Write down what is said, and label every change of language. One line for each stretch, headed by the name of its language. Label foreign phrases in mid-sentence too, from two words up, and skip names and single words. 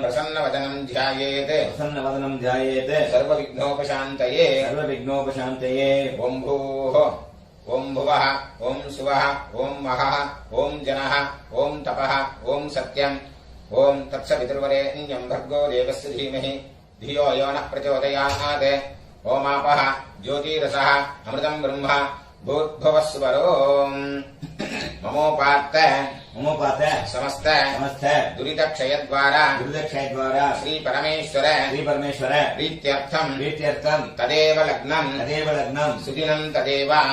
Sanskrit: प्रसन्नवदनं ध्यायेत्, प्रसन्नवदनं ध्यायेत्, சர்வவிக்னோபசாந்தயே, சர்வவிக்னோபசாந்தயே. ॐ भूः, ॐ भुवः, ॐ सुवः, ॐ महः, ॐ जनः, ॐ तपः, ॐ सत्यम्, ॐ तत्सवितुर्वरेण्यम् भर्गो देवस्य धीमहि धियो यो नः प्रचोदयात्. ओमापः ज्योतिरसः अमृतं ब्रह्म भूर्भुवस्वरो. ममोपात्त समस्त दुरितक्षयद्वारा श्री परमेश्वर प्रीत्यर्थं तदेव लग्नं सुदिनं तदेव